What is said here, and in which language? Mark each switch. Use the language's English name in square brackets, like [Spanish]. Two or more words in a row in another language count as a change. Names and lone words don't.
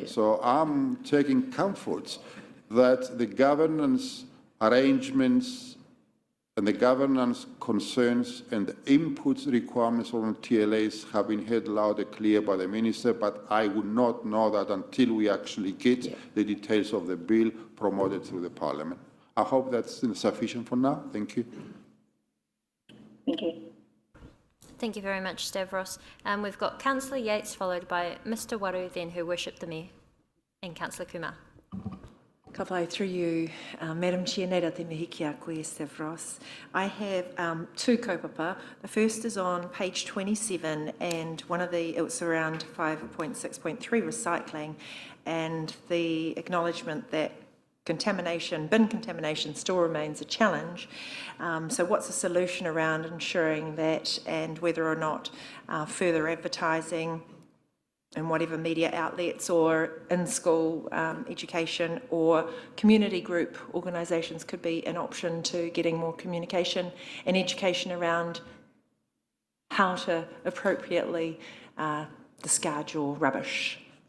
[English] So I'm taking comfort that the governance arrangements and the governance concerns and the inputs requirements from TLAs have been heard loud and clear by the Minister, but I would not know that until we actually get the details of the bill promoted through the Parliament. I hope that's sufficient for now. Thank you. Thank you. Thank you very much, Stavros. We've got Councillor Yates, followed by Mr Waru, then who worshipped the Mayor, and Councillor Kumar. [Māori] Ka whai [English] through you, Madam Chair, [Māori] nei rā te mihi ki a koe, Stavros. [English] I have two kaupapa. The first is on page 27, and it's around 5.6.3 recycling, and the acknowledgement that bin contamination still remains a challenge. So what's the solution around ensuring that, and whether or not further advertising in whatever media outlets or in-school education or community group organisations could be an option to getting more communication and education around how to appropriately discard your rubbish.